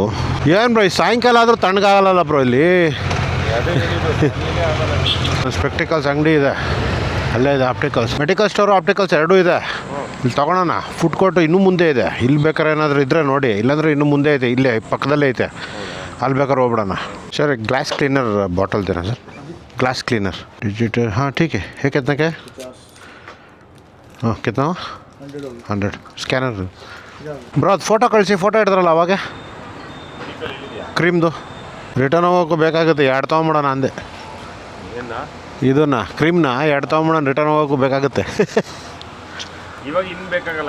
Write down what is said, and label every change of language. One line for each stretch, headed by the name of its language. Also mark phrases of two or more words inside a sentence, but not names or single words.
Kannada: ಏನು ಬ್ರೋ, ಈ ಸಾಯಂಕಾಲ ಆದರೂ ತಣ್ಣಗಾಗಲ್ಲ ಬ್ರೋ ಇಲ್ಲಿ. ಸ್ಪೆಕ್ಟಿಕಲ್ಸ್ ಅಂಗಡಿ ಇದೆ, ಅಲ್ಲೇ ಇದೆ ಆಪ್ಟಿಕಲ್ಸ್.
English: medical store opticals
Kannada: ಎರಡೂ ಇದೆ. ಇಲ್ಲಿ ತೊಗೊಳೋಣ.
English: food court
Kannada: ಇನ್ನೂ ಮುಂದೆ ಇದೆ. ಇಲ್ಲಿ ಬೇಕಾದ್ರೆ ಏನಾದರೂ ಇದ್ದರೆ ನೋಡಿ, ಇಲ್ಲಾಂದರೆ ಇನ್ನೂ ಮುಂದೆ ಐತೆ, ಇಲ್ಲೇ ಪಕ್ಕದಲ್ಲೇ ಐತೆ, ಅಲ್ಲಿ ಬೇಕಾದ್ರೆ ಹೋಗ್ಬಿಡೋಣ.
English: Sir glass cleaner bottle
Hindi: देना सर,
English: glass cleaner digital.
Hindi: हाँ ठीक है कितना क्या? हाँ कितना?
Kannada: 100 ಸ್ಕ್ಯಾನರ್. ಬ್ರೋ ಅದು ಫೋಟೋ ಕಳಿಸಿ, ಫೋಟೋ ಹಿಡಿದ್ರಲ್ಲ ಅವಾಗ ಕ್ರೀಮ್ದು. ರಿಟರ್ನ್ ಹೋಗೋಕ್ಕೂ ಬೇಕಾಗುತ್ತೆ, 2 ತೊಗೊಂಬಿಡೋಣ ಅಂದೆ. ಇದನ್ನ ಕ್ರೀಮ್ನ 2 ತೊಗೊಂಬಿಡೋಣ, ರಿಟರ್ನ್ ಹೋಗೋಕ್ಕೂ ಬೇಕಾಗುತ್ತೆ. ಇವಾಗ ಇನ್ನು ಬೇಕಾಗಲ್ಲ.